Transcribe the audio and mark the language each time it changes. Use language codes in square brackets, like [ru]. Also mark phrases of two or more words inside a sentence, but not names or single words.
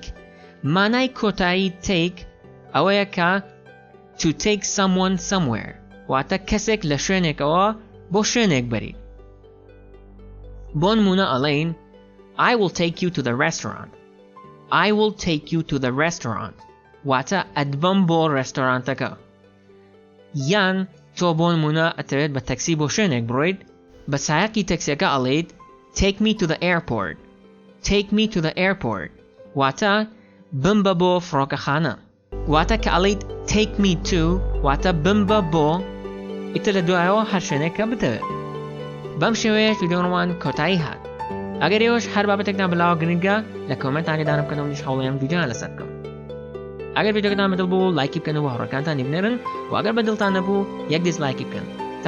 [ckb] مانای کۆتایی take ئەوەیە کە [en] to take someone somewhere [ckb] واتە کەسێک لە شوێنێکەوە بۆ شوێنێک بەریت. بۆ نمونە ئەڵێین [en] I will take you to the restaurant. I will take you to the restaurant [ckb] واتە ئەدبەم بۆ ڕێستۆرانتەکە. یان تۆ بۆ نمونە ئەتەوێت بە تەکسی بۆ شوێنێک بڕۆیت بە سایەقی تەکسیەکە ئەڵێیت [en] Take me to the airport. Take me to the airport [ckb] واتە بمبە بۆ فڕۆکەخانە. واتە کە ئەڵێیت [en] take me to [ckb] واتە بمبە بۆ ئیتر لە دوایەوە هەر شوێنێکە بتەوێت. بەم شێوەیە ویدیۆڕۆمان کۆتایی هات. ئەگەر ئێوەش هەر بابەتێکتان بڵاو گرنگە لە کۆمنتانی دانم بکەنەوە و نیشەڵەیەم ویدیۆیان لەسەر بکەم. ئەگەر ویدیۆکەتان بەدڵ بوو لایکی بکەن و هاوڕێکانتانی بنێرن و ئەگەر بەدڵتان نەبوو یەک دیسلایکی بکەن.